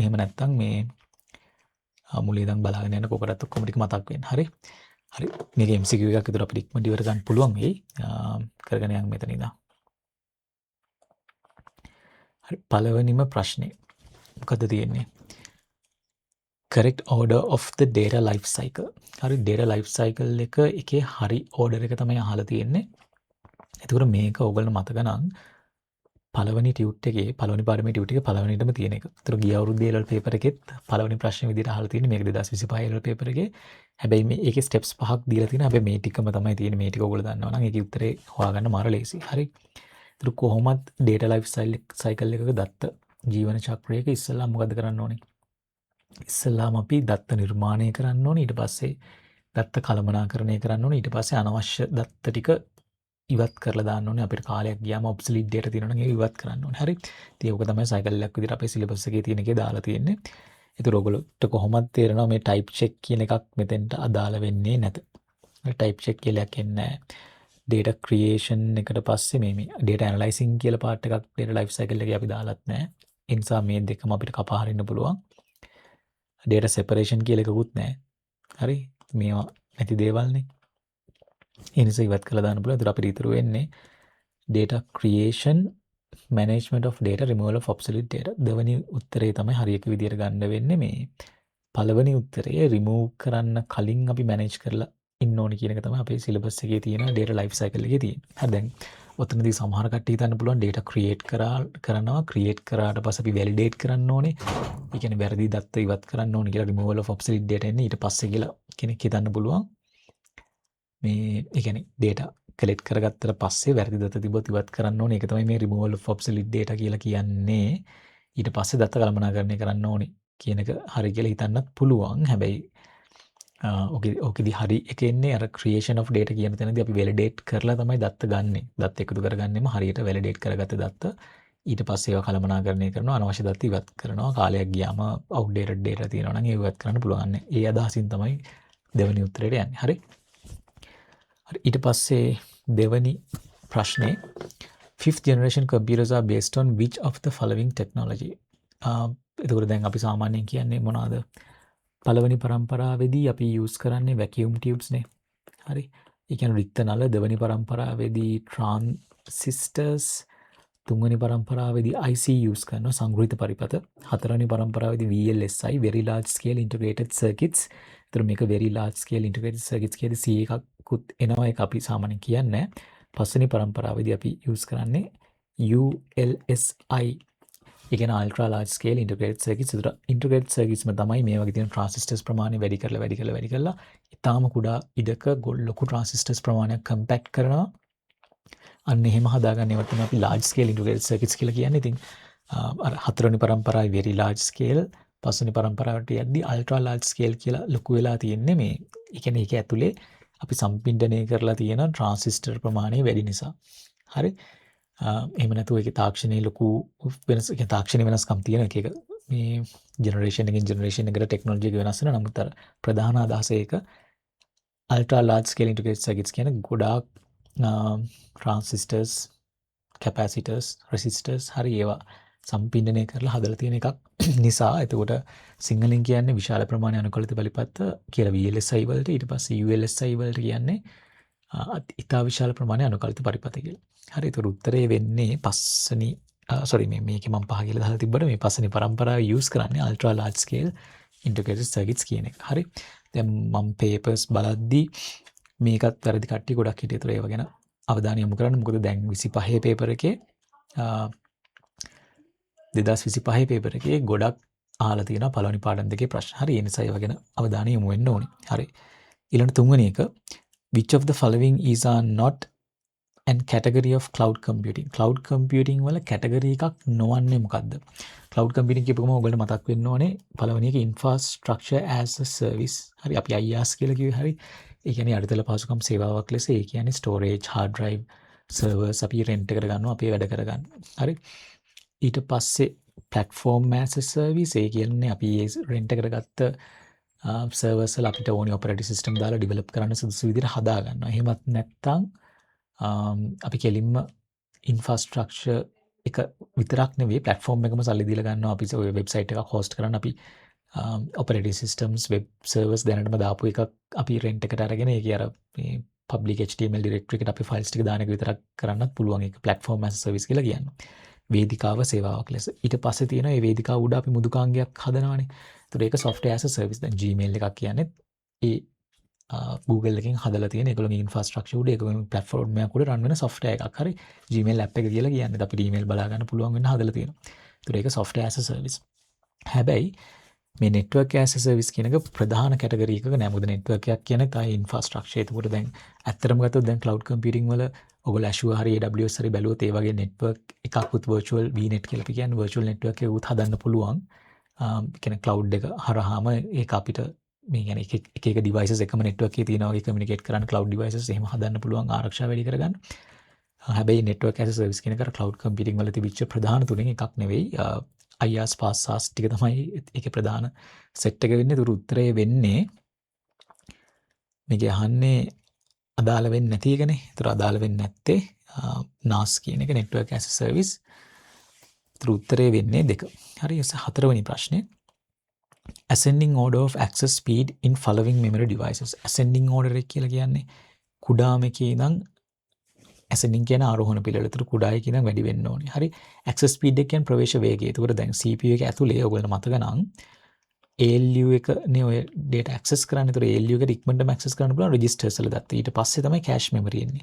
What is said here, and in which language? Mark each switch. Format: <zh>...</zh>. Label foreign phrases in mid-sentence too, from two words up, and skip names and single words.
<si>එහෙම නැත්නම් මේ මුලින් ඉඳන් බලාගෙන යන කොකටත් ඔක්කොම ටික මතක් වෙන්න. හරි. හරි. මේක MCQ එකක් විතර අපිට ඉක්මනට ඉවර ගන්න පුළුවන් වෙයි. කරගෙන යන්න මෙතන ඉඳන්. හරි. පළවෙනිම ප්‍රශ්නේ මොකද්ද තියෙන්නේ?</si> <en>correct order of the data life cycle.</en> <si>හරි</si> <en>data life cycle</en> <si>එකේ හරි order එක තමයි අහලා තියෙන්නේ. එතකොට මේක ඔයගොල්ලෝ මතක නම් පළවෙනි ටියුට් එකේ පළවෙනි පාඩමේ ටියුට් එකේ පළවෙනිටම තියෙන එක. එතකොට ගිය අවුරුද්දේ</si> <en>A-level paper</en> <si>එකෙත් පළවෙනි ප්‍රශ්නේ විදිහට අහලා තියෙන්නේ මේක 2025</si> <en>A-level paper</en> <si>එකේ. හැබැයි මේ ඒකේ steps 5ක් දීලා තියෙනවා. හැබැයි මේ ටිකම තමයි තියෙන්නේ. මේ ටික ඔයගොල්ලෝ දන්නවා නම් ඒකේ උත්තරේ හොයාගන්න මාර ලේසි. හරි. එතකොට කොහොමද</si> <en>data life cycle</en> <si>එකක දත්ත ජීවන චක්‍රයක ඉස්සෙල්ලා මොකද කරන්න ඕනේ? ඉස්සෙල්ලාම අපි දත්ත නිර්මාණය කරන්න ඕනේ. ඊට පස්සේ දත්ත කළමනාකරණය කරන්න ඕනේ. ඊට පස්සේ අනවශ්‍ය දත්ත ටික ඉවත් කරලා දාන්න ඕනේ. අපිට කාලයක් ගියාම ඔබ්සලීට් data තියෙනවා නම් ඒක ඉවත් කරන්න ඕනේ. හරි. ඉතින් ඒක තමයි සයිකල් එකක් විදිහට අපේ සිලබස් එකේ තියෙන එකේ දාලා තියෙන්නේ. ඒතර ඔයගොල්ලෝට කොහොමද තේරෙනවා මේ</si> <en>type check</en> <si>කියන එකක් මෙතෙන්ට අදාළ වෙන්නේ නැත.</si> <en>type check</en> <si>කියලා එකක් එන්නේ නැහැ.</si> <en>data creation</en> <si>එකට පස්සේ මේ</si> <en>data analyzing</en> <si>කියලා part එකක්</si> <en>data life cycle</en> <si>එකේ අපි දාලත් නැහැ. ඒ නිසා මේ දෙකම අපිට කපා හරින්න පුළුවන්.</si> <en>data separation</en> <si>කියලා එකකුත් නැහැ. හරි. මේවා නැති දේවල්නේ. ඒ නිසා ඉවත් කරලා දාන්න පුළුවන්. ඒතර අපිට ඉතුරු වෙන්නේ</si> <en>data creation, management of data, removal of obsolete data.</en> <si>දෙවෙනි උත්තරේ තමයි හරියක විදියට ගන්න වෙන්නේ මේ. පළවෙනි උත්තරේ remove කරන්න කලින් අපි manage කරලා ඉන්න ඕනේ කියන එක තමයි අපේ syllabus එකේ තියෙන</si> <en>data life cycle</en> <si>එකේ තියෙන්නේ. හරි දැන් ඔතනදී සමහර කට්ටිය හිතන්න පුළුවන්</si> <en>data create</en> <si>කරනවා create කරාට පස්සේ අපි validate කරන්න ඕනේ. ඒ කියන්නේ වැරදි දත්ත ඉවත් කරන්න ඕනේ කියලා</si> <en>removal of obsolete data</en> <si>එන්නේ ඊට පස්සේ කියලා කෙනෙක් හිතන්න පුළුවන්. මේ ඒ කියන්නේ</si> <en>data collect</en> <si>කරගත්තට පස්සේ වැරදි දත්ත තිබ්බොත් ඉවත් කරන්න ඕනේ. ඒක තමයි මේ</si> <en>removal of obsolete data</en> <si>කියලා කියන්නේ. ඊට පස්සේ දත්ත කළමනාකරණය කරන්න ඕනේ කියන එක හරි කියලා හිතන්නත් පුළුවන්. හැබැයි ඕකෙදි හරි එක එන්නේ අර</si> <en>creation of data</en> <si>කියන තැනදී අපි validate කරලා තමයි දත්ත ගන්නෙ. දත්ත එකතු කරගන්නෙම හරියට validate කරගත්ත දත්ත ඊට පස්සේ ඒවා කළමනාකරණය කරනවා අනවශ්‍ය දත්ත ඉවත් කරනවා. කාලයක් ගියාම</si> <en>outdated data</en> <si>තියෙනවා නම් ඒක ඉවත් කරන්න පුළුවන්. ඒ අදහසින් තමයි දෙවෙනි උත්තරේට යන්නේ.</si> <en>හරි. හරි ඊට පස්සේ දෙවෙනි ප්‍රශ්නේ fifth generation computers are based on which of the following technology?</en> <si>එතකොට දැන් අපි සාමාන්‍යයෙන් කියන්නේ මොනවාද? පළවෙනි පරම්පරාවේදී අපි use කරන්නේ</si> <en>vacuum tubes</en> <si>නේ. හරි. ඒ කියන්නේ රික්ත නල. දෙවෙනි පරම්පරාවේදී transistors. තුන්වෙනි පරම්පරාවේදී</si> <en>IC use</en> <si>කරනවා සංග්‍රහිත පරිපථ. හතරවෙනි පරම්පරාවේදී</si> <en>VLSI very large scale integrated circuits.</en> <si>ඒතර මේක</si> <en>very large scale integrated circuits</en> <si>කියේදී C එකකුත් එනවා ඒක අපි සාමාන්‍යයෙන් කියන්නේ. පස්වෙනි පරම්පරාවේදී අපි use කරන්නේ ULSI. ඒ කියන්නේ</si> <en>ultra large scale integrated circuits.</en> <si>ඒතර</si> <en>integrated circuits</en> <si>માં තමයි මේ වගේ තියෙන transistors ප්‍රමාණය වැඩි කරලා ඊටාම කුඩා ඉඩක ලොකු transistors ප්‍රමාණයක් compact කරනවා. අන්න එහෙම හදාගන්න ඒවට තමයි අපි</si> <en>large scale integrated circuits</en> <si>කියලා කියන්නේ. ඉතින් අර හතරවෙනි පරම්පරාවේ</si> <en>very large scale,</en> <si>පස්වෙනි පරම්පරාවට යද්දී</si> <en>ultra large scale</en> <si>කියලා ලොකු වෙලා තියෙන්නේ මේ. ඒ කියන්නේ ඒක ඇතුලේ අපි සම්පින්ඩණය කරලා තියෙන transistor ප්‍රමාණය වැඩි නිසා. හරි. එහෙම නැතුව ඒකේ තාක්ෂණයේ ලොකු තාක්ෂණයේ වෙනස්කම් තියෙන එක මේ generation එකකින් generation එකට technology එක වෙනස් වෙනවා. නමුත් අර ප්‍රධාන අදහස ඒක</si> <en>ultra large scale integrated circuits</en> <si>කියන ගොඩාක්</si> <en>transistors, capacitors, resistors</en> <si>හරි ඒවා සම්පින්ඩණය කරලා හදලා තියෙන එකක් නිසා. එතකොට සිංහලෙන් කියන්නේ විශාල ප්‍රමාණය අනුකලිත බලපත්ත කියලා VLSI වලට. ඊට පස්සේ ULSI වලට කියන්නේ ඉතා විශාල ප්‍රමාණය අනුකලිත පරිපථ කියලා. හරි. ඒතර උත්තරේ වෙන්නේ පස්වෙනි මේකේ මම පහ කියලා දාලා තිබ්බට මේ පස්වෙනි පරම්පරාව use කරන්නේ</si> <en>ultra large scale integrated circuits</en> <si>කියන එක. හරි. දැන් මම papers බලද්දී මේකත් වැරදි කට්ටිය ගොඩක් හිටියේ. ඒතර ඒව ගැන අවධානය යොමු කරන්න. මොකද දැන් 25 paper එකේ 2025 paper එකේ ගොඩක් අහලා තියෙනවා පළවෙනි පාඩම් දෙකේ ප්‍රශ්න. හරි. ඒ නිසා ඒව ගැන අවධානය යොමු වෙන්න ඕනේ. හරි. ඊළඟ තුන්වෙනි එක</si> <en>which of the following is not an category of cloud computing? cloud computing</en> <si>වල category එකක් නොවන්නේ මොකද්ද?</si> <en>cloud computing</en> <si>කියපුවම ඔයගොල්ලෝ මතක් වෙන්න ඕනේ පළවෙනි එක</si> <en>infrastructure as a service.</en> <si>හරි. අපි IaaS කියලා කිව්වේ. හරි. ඒ කියන්නේ අඩිතල පහසුකම් සේවාවක් ලෙස. ඒ කියන්නේ</si> <en>storage, hard drive, servers</en> <si>අපි rent එකට ගන්නවා අපේ වැඩ කරගන්න. හරි. ඊට පස්සේ</si> <en>platform as a service</en> <si>ඒ කියන්නේ අපි ඒ rent එකට ගත්ත servers වල අපිට ඕනේ</si> <en>operating system</en> <si>දාලා develop කරන්න සුදුසු විදිහට හදා ගන්නවා. එහෙමත් නැත්නම් අපි කෙලින්ම infrastructure එක විතරක් නෙවෙයි platform එකම සල්ලි දීලා ගන්නවා. අපි ඔය website එකක් host කරන්න අපි</si> <en>operating systems web servers</en> <si>දැනටම දාපු එකක් අපි rent එකට අරගෙන ඒකේ අර මේ</si> <en>public HTML directory</en> <si>එකට අපි files ටික දාන එක විතරක් කරන්නත් පුළුවන්. ඒක</si> <en>platform as a service</en> <si>කියලා කියනවා. වේදිකාව සේවාවක් ලෙස. ඊට පස්සේ තියෙනවා මේ වේදිකාව උඩ අපි මෘදුකාංගයක් හදනවානේ. ඒතකොට ඒක</si> <en>software as a service.</en> <si>දැන් Gmail එකක් කියන්නේ ඒ Google එකෙන් හදලා තියෙන ඒගොල්ලෝගේ infrastructure උඩ ඒගොල්ලෝගේ platform එකක් උඩ run වෙන software එකක්. හරි. Gmail app එක කියලා කියන්නේ. අපිට email බලා ගන්න පුළුවන් වෙන හදලා තියෙනවා. ඒතකොට ඒක</si> <en>software as a service.</en> <si>හැබැයි මේ</si> <en>network as a service</en> <si>කියන එක ප්‍රධාන කැටගරි එකක නෑ. මොකද network එකක් කියන්නේ තයි infrastructure. ඒකට දැන් ඇත්තටම ගත්තොත් දැන්</si> <en>cloud computing</en> <si>වල ඔයගොල්ලෝ Azure හරි AWS හරි බැලුවොත් ඒ වගේ network එකක් උත්</si> <en>virtual VNet</en> <si>කියලා අපි කියන්නේ</si> <en>virtual network</en> <si>එක උත් හදන්න පුළුවන්. කියන්නේ cloud එක හරහාම ඒක අපිට මේ කියන්නේ එක එක devices එකම network එකේ තියෙනවා වගේ communicate කරන්න</si> <en>cloud devices</en> <si>එහෙම හදන්න පුළුවන් ආරක්ෂාව වැඩි කරගන්න. හැබැයි</si> <en>network as a service</en> <si>කියන එක</si> <en>cloud computing</en> <si>වල තිබිච්ච ප්‍රධාන තුනෙන් එකක් නෙවෙයි.</si> <en>IaaS PaaS</en> <si>ටික තමයි ඒකේ ප්‍රධාන සෙට් එක වෙන්නේ. ඒතර උත්තරේ වෙන්නේ මේක අහන්නේ අදාළ වෙන්නේ නැති එකනේ. ඒතර අදාළ වෙන්නේ නැත්තේ NAS කියන එක</si> <en>network as a service.</en> <si>ඒතර උත්තරේ වෙන්නේ 2. හරි. හතරවෙනි ප්‍රශ්නේ.</si> <en>Ascending order of access speed in following memory devices. Ascending order</en> <si>එක කියලා කියන්නේ කුඩාම එකේ ඉඳන් ascending කියන ආරෝහණ පිළිවෙල. ඒතර කුඩා එකේ ඉඳන් වැඩි වෙන්න ඕනේ. හරි.</si> <en>access speed</en> <si>එක කියන්නේ ප්‍රවේශ වේගය. ඒතකොට දැන් CPU එක ඇතුලේ ඔයගොල්ලෝ මතක නම් ALU එකනේ ඔය</si> <en>data access</en> <si>කරන්නේ. ඒතර ALU එකට ඉක්මනටම access කරන්න පුළුවන් registers වල දත්ත. ඊට පස්සේ තමයි</si> <en>cache memory</en> <si>එන්නේ.</si>